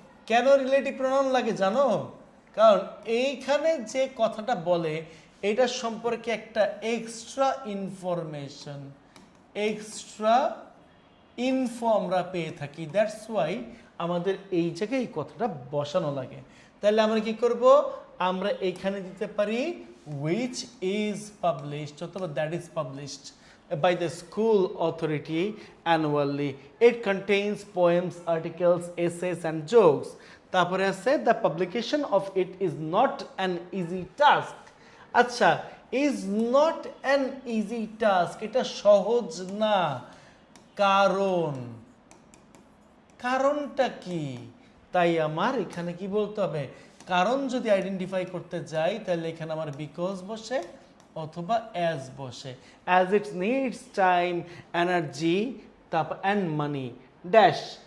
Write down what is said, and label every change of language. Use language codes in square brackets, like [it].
[bn] কেন relative pronoun লাগে জানো? কারণ এইখানে যে কথাটা বলে এটা সম্পর্কে একটা এক্সট্রা ইনফরমেশন, এক্সট্রা ইনফো আমরা পেয়ে থাকি। [en] that's why [bn] আমাদের এই জায়গায় এই কথাটা বসানো লাগে। তাহলে আমরা কি করব, আমরা এইখানে দিতে পারি [en] which is published অথবা that is published by the school authority annually. It contains poems, articles, essays and jokes. [bn] তারপরে আছে [en] the publication of it is not an easy task. আচ্ছা, is not an easy task, [bn] এটা সহজ না। কারণ, কারণটা কি? তাই আমার এখানে কি বলতে হবে, কারণ যদি আইডেন্টিফাই করতে যাই তাহলে এখানে আমার বিকজ বসে অথবা অ্যাজ বসে। [en] As it needs time, energy, তারপর and money dash.